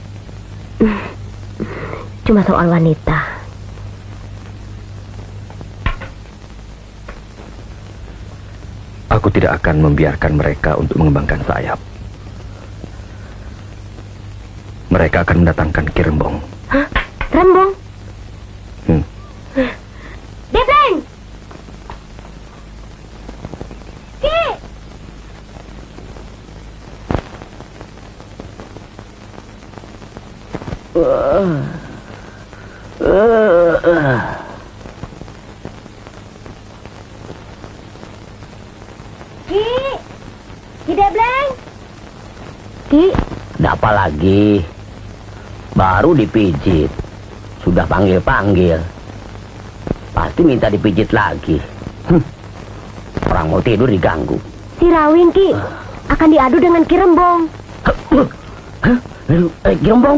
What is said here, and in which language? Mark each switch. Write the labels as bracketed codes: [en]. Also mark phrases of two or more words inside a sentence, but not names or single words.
[id] Cuma soal wanita. Aku tidak akan membiarkan mereka untuk mengembangkan sayap. Mereka akan mendatangkan Ki Rembong. Hah? Rembong? Debleng! Ki! Ki! Ki Debleng! Ki! Ada apa lagi? Baru dipijit. Sudah panggil-panggil. Pasti minta dipijit lagi. Orang mau tidur diganggu. Si Rawing, Ki. Akan diadu dengan Ki Rembong. Ki Rembong?